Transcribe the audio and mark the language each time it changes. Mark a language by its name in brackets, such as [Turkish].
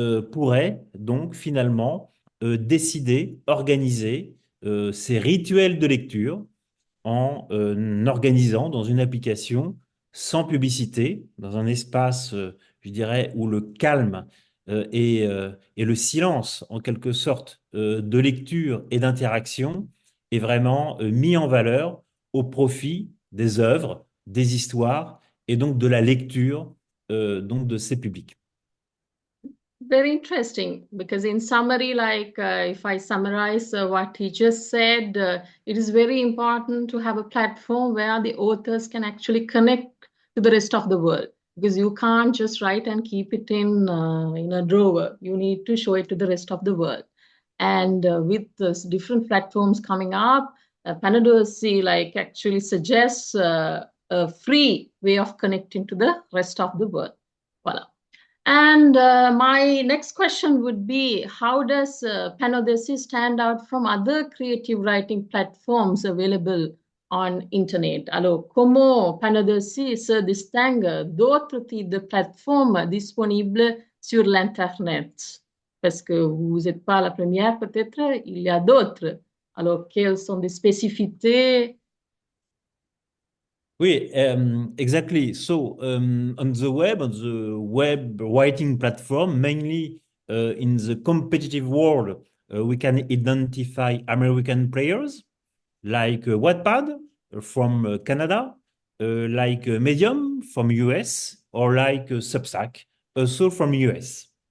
[French] pourrait donc finalement décider, organiser ces rituels de lecture en organisant dans une application sans publicité, dans un espace, je dirais, où le calme et le silence, en quelque sorte, de lecture et d'interaction est vraiment mis en valeur au profit des œuvres, des histoires et donc de la lecture donc de ces publics. [English] Very interesting, because in summary, like if I summarize what he just said, it is very important to have a platform where the authors can actually connect to the rest of the world, because you can't just write and keep it in a drawer. You need to show it to the rest of the world. And with those different platforms coming up, Panadossi like actually suggests a free way of connecting to the rest of the world. Voila. And my next question would be, how does Panodesi stand out from other creative writing platforms available on internet? [French] Alors, comment Panodesi se distingue d'autres types de plateformes disponibles sur l'Internet? Parce que vous n'êtes pas la première, peut-être, il y a d'autres. Alors, quelles sont les spécificités? [English] Oui, exactly. So on the web writing platform, mainly in the competitive world, we can identify American players like Wattpad from Canada, like Medium from US, or like Substack, also from US.